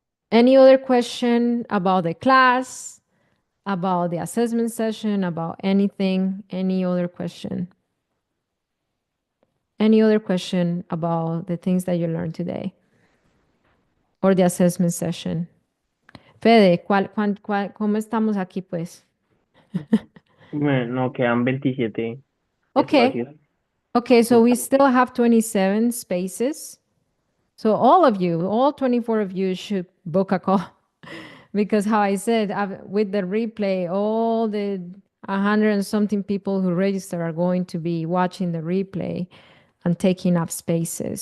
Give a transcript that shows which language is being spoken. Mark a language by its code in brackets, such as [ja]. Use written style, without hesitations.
[en] Any other question about the class, about the assessment session, about anything? Any other question? Any other question about the things that you learned today or the assessment session? [es] Fede, ¿cómo estamos aquí, pues? No, quedan 27 [en] Okay. [es] espacios. [en] Okay, so we still have 27 spaces. So all of you, all 24 of you should book a call. Because how I said, with the replay, all the 100 and something people who register are going to be watching the replay and taking up spaces.